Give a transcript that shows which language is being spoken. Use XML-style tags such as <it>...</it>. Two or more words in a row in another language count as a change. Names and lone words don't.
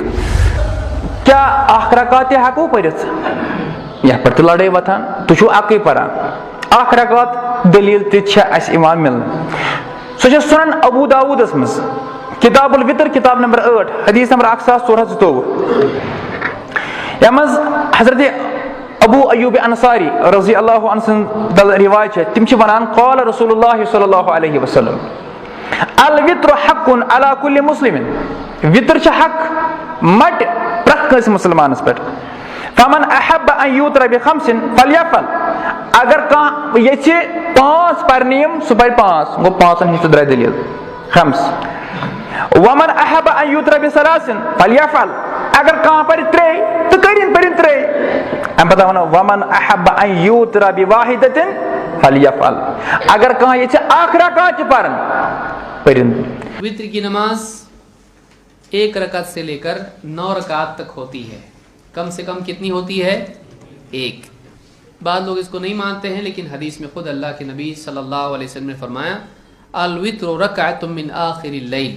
<ks>کیا اکھ رکعت تہِ ہیکو پٔرِتھ یتھ پٮ۪ٹھ تہِ لڑٲے وتھان تُہۍ اکٕے پران اکھ رکعت دلیل تہِ چھےٚ اسہِ یِوان ملنہٕ. سۄ چھےٚ سنن ابو داؤدس منٛز کتاب الوتر کتاب نمبر 8 حدیث نمبر 1424 یتھ منٛز حضرت ابو ایوب انصاری</ks> <ar>رضی اللہ عنہ</ar> <ks>سٕنٛز روایت چھِ تِم چھِ ونان</ks> <ar>قال رسول اللہ صلی اللہ علیہ وسلم الوتر حق علی کل مسلم.</ar> <ks>وتر چھِ حق مٹ پرٛٮ۪تھ کٲنٛسہِ مُسلمانس پٮ۪ٹھ.</ks> <ar>فمن احب ان یوتر بخمس فلیفعل.</ar> <ks>اگر کانٛہہ یژھِ 5 پرنہِ یِم سُہ پرِ 5 گوٚو 5 ہِنٛز تہِ درٛاے دلیل خمس.</ks> <ar>ومن احب ان یوتر بثلاث فلیفعل.</ar> <ks>اگر کانٛہہ پرِ 3 تہٕ پٔرِن 3. امہِ پتہٕ ونو</ks> <ar>ومن احب ان یوتر بواحدۃ فلیفعل.</ar> <ks>اگر کانٛہہ یژھِ 1 رکعت تہِ پرن پٔرِن.</ks> <ur>وتر کی نماز 1 رکعت سے لے کر 9 رکعت تک ہوتی ہے. کم سے کم کتنی ہوتی ہے؟ 1. بعض لوگ اس کو نہیں مانتے ہیں لیکن حدیث میں خود اللہ کے نبی</ur> <ar>صلی اللہ علیہ وسلم</ar> <ur>نے فرمایا</ur> <ar>الوتر رکعۃ من آخر اللیل.</ar>